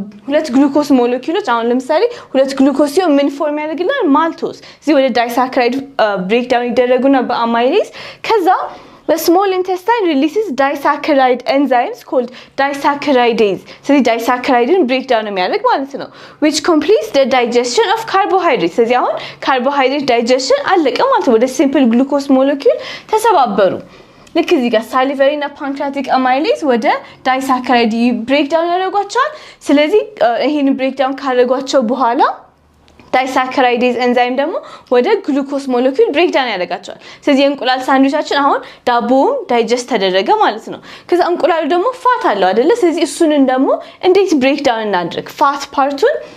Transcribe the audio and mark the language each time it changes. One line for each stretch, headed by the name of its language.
Amharic: ሁለት ግሉኮስ ሞለኪውሎች አሁን ለምሳሌ ሁለት ግሉኮስ ሲሆን ምን ፎርም ያደርግልናል ማልቶስ እዚህ ወደ disaccharide breakdown ይደረጉና በአማይሌዝ ከዛ
English: The small intestine releases disaccharide enzymes called disaccharidase. So the disaccharide breakdown
Amharic: የሚያደርግ ማለት ነው
English: which completes the digestion of carbohydrates.
Amharic: ስለዚህ አሁን carbohydrate digestion አለቀ ማለት ነው ወደ simple glucose molecule ተሰባበሩ ልክ እዚህ ጋር salivary እና pancreatic amylase ወደ disaccharide breakdown ያደርጓቸዋል ስለዚህ ይሄን breakdown ካደረጓቸው በኋላ disaccharide enzyme ደግሞ ወደ ግሉኮስ ሞለኪውል ብሬክዳውን ያደርጋቸዋል ስለዚህ እንቁላል ሳንድዊቻችን አሁን ዳቦውን ዳይጀስት ተደረገ ማለት ነው ከዛ እንቁላሉ ደግሞ ፋት አለው አይደለ ስለዚህ እሱን ደግሞ እንዴት ብሬክዳውን እናድርግ ፋት ፓርቱን